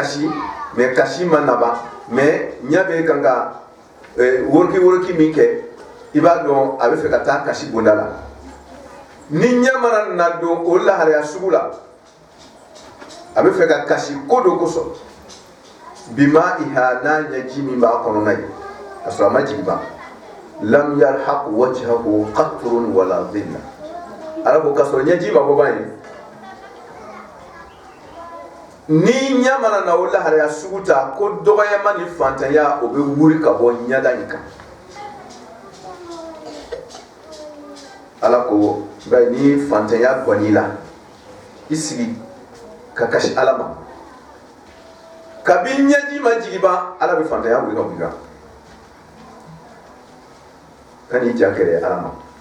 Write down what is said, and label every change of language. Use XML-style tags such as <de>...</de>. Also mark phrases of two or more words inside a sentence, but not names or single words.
<bm>kasi mais kasi ma naban mais ɲɛ bɛ kan ka woroki min kɛ i b'a dɔn a bɛ fɛ ka taa kasi bonda la ni ɲɛ mana na don o lahalaya sugu la a bɛ fɛ ka kasi ko dɔ kosɔn bima iha n'a ɲɛji min b'a kɔnɔna ye ka sɔrɔ a ma jigin ban</bm> <ar>لم يرهق وجهه قتر ولا ذلة</ar> <bm>ala ko ka sɔrɔ ɲɛji ma bɔ ban ye ni ɲɛ mana na o lahalaya sugu ta ko dɔgɔyama ni fantanya o bɛ wuri ka bɔ ɲɛda in kan ala ko nka ni fantanya gɔnni la i sigi ka kasi ala ma kabi ɲɛji ma jigi ban ala bɛ fantanya wuli ka bɔ i kan ka n'i ja kɛrɛ ala ma</bm>